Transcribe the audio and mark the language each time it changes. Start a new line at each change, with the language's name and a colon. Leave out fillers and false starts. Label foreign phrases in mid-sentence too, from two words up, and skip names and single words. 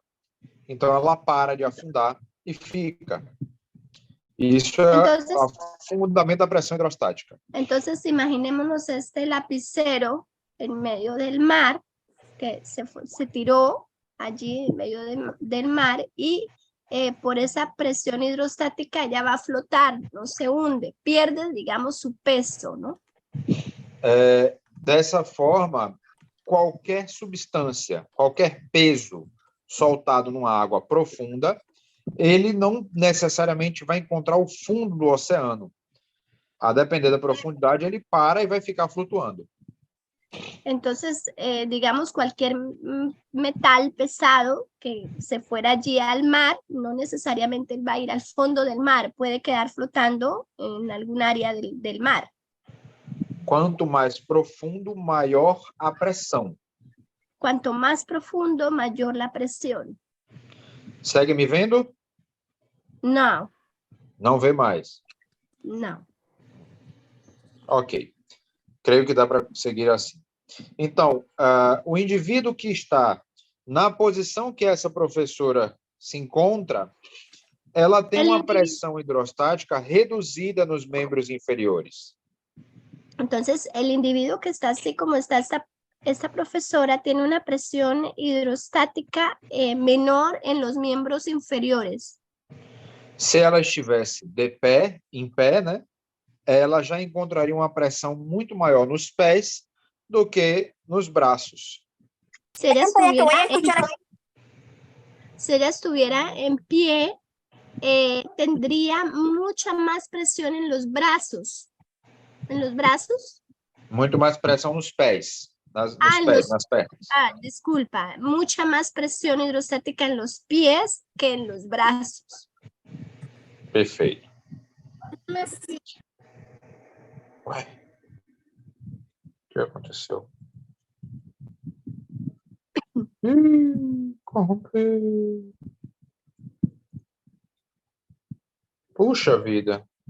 Portuguese: Então, ela para de afundar e fica. Isso é o fundamento da pressão hidrostática.
Spanish: Entonces, imaginémonos este lapicero en medio del mar, que se tiró allí en medio del mar y por esa presión hidrostática ya va a flotar, no se hunde, pierde, digamos, su peso, ¿no?
Portuguese: Dessa forma, qualquer substância, qualquer peso soltado numa água profunda, ele não necessariamente vai encontrar o fundo do oceano. A depender da profundidade, ele para e vai ficar flutuando.
Spanish: Entonces, digamos, cualquier metal pesado que se fuera allí al mar, no necesariamente va a ir al fondo del mar, puede quedar flotando en algún área del mar.
Portuguese: Quanto mais profundo, maior a pressão.
Spanish: Cuanto más profundo, mayor la presión.
Portuguese: Segue me vendo?
Spanish: No.
Portuguese: Não vê mais. Não. Ok. Creio que dá para seguir assim. Então, o indivíduo que está na posição que essa professora se encontra, ela tem uma pressão hidrostática reduzida nos membros inferiores.
Spanish: Entonces, el individuo que está así como está esta profesora tiene una presión hidrostática menor en los miembros inferiores.
Portuguese: Se ela estivesse de pé, em pé, né, ela já encontraria uma pressão muito maior nos pés do que nos braços.
Spanish: Si ella estuviera en pie, tendría mucha más presión en los brazos. ¿En los brazos?
Portuguese: Muito mais pressão nos pés, nas pernas.
Spanish: Disculpa, mucha más presión hidrostática en los pies que en los brazos.
Portuguese: Perfeito. Ué, o que aconteceu? Corrompeu. Puxa vida.